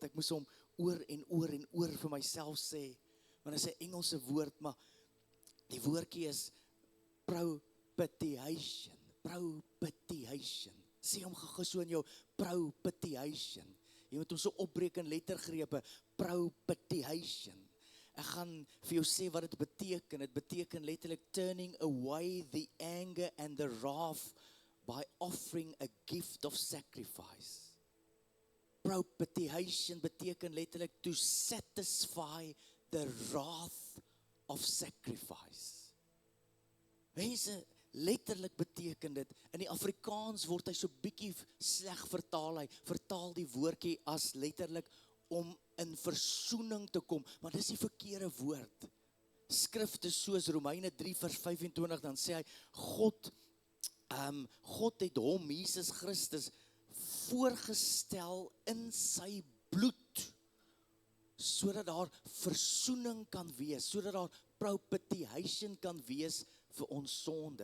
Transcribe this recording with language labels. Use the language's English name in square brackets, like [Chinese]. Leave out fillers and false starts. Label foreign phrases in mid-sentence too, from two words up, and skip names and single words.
[Afrikaans] Ek moes hom oor en oor vir myself sê, want dit is 'n Engelse woord, maar die woordjie is propitiation. Sê hom gou so in jou, propitiation. Jy moet hom so opbreek in lettergrepe, propitiation. Ek gaan vir jou sê wat dit beteken. Dit beteken letterlik [English] turning away the anger and the wrath by offering a gift of sacrifice. [Afrikaans] Propitiation beteken letterlik [English] to satisfy the wrath of sacrifice. [Afrikaans] Mense, letterlik beteken dit, in die Afrikaans word hy so bietjie sleg vertaal, hy vertaal die woordjie as letterlik om in versoening te kom, maar dis die verkeerde woord. Skrifte soos Romeine 3 vers 25, dan sê hy, God het hom, Jesus Christus, voorgestel in sy bloed, sodat daar versoening kan wees, sodat daar propitiation kan wees vir ons sonde.